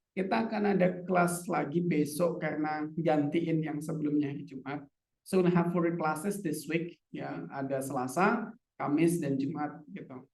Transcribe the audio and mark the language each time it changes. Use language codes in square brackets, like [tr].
[id] Kita akan ada kelas lagi besok karena gantiin yang sebelumnya hari Jumat. [en] So we'll have 4 classes this week ya. [id] Ada Selasa, Kamis dan Jumat gitu.